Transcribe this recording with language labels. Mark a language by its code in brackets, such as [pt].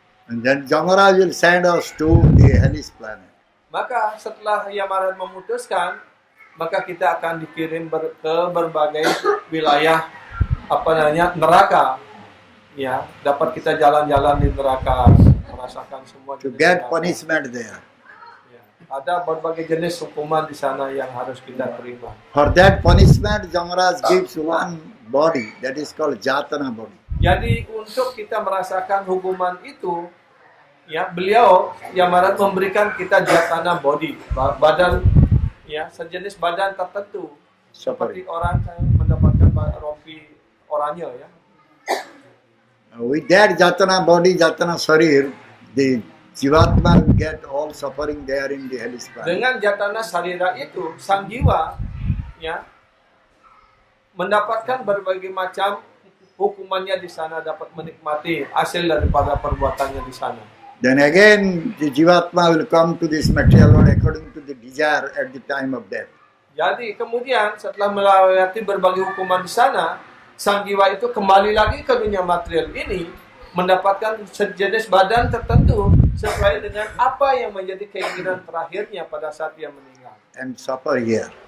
[en] And then Jamaraj will send us to the hellish planet. [id] Maka setelah Yamaraj memutuskan, maka kita akan dikirim ke berbagai wilayah neraka. Ya, dapat kita jalan-jalan di neraka, merasakan semua [en] To [id] jenis [en] get [id] neraka. [en] punishment there. [id] Ya, ada berbagai jenis hukuman di sana yang harus kita terima. [en] For that punishment, Jamaraj gives one body that is called Jatana body. [id] Jadi untuk kita merasakan hukuman itu, ya beliau Yamaraj memberikan kita jatana body, badan, ya sejenis badan tertentu, seperti orang yang mendapatkan rompi oranye, ya. [en] With that Jatana body, Jatana Sharir, the Jivatma will get all suffering there in the hellish planet. [id] Dengan jatana sarira itu, sang jiwa, ya mendapatkan berbagai macam hukumannya di sana, dapat menikmati hasil daripada perbuatannya di sana. [en] Then again, the Jivatma will come to this material world according to the desire at the time of death. [id] Jadi kemudian setelah melewati berbagai hukuman di sana, sang jiwa itu kembali lagi ke dunia material ini, mendapatkan sejenis badan tertentu sesuai dengan apa yang menjadi keinginan terakhirnya pada saat dia meninggal. [en] And suffer here.